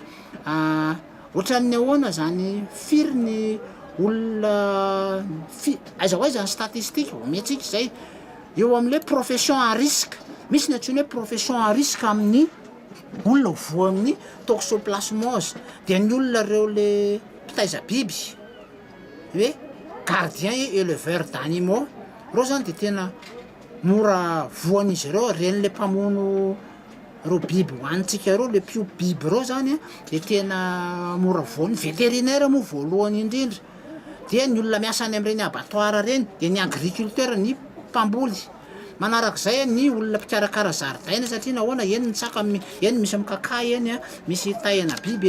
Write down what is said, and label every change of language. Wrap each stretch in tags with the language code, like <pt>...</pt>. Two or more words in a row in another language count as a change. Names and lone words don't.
<mg>ohatran'ny ahoana zany firy ny olona aiza hoe zany statistique omentsika zay eo amin'le</mg> <fr>profession à risque</fr> <mg>misy ny antsoina hoe</mg> <fr>profession à risque</fr> <mg>amin'ny olona voa amin'ny toxoplasmose de ny olona reo le mpitaiza biby hoe</mg> <fr>gardien et éleveur d'animaux</fr> <mg>reo zany de tena mora voan'izy reo reny le mpamono reo biby hoanitsika reo le pio biby reo zany de tena mora voany vétérinaire moa voalohany indrindra de ny olona miasa any am'ireny abattoir reny de ny agriculteur ny mpamboly manarak'izay ny olona mpikarakara zaridaina satria nahoana eny ny saka eny misy mikakay eny misy taina biby</mg>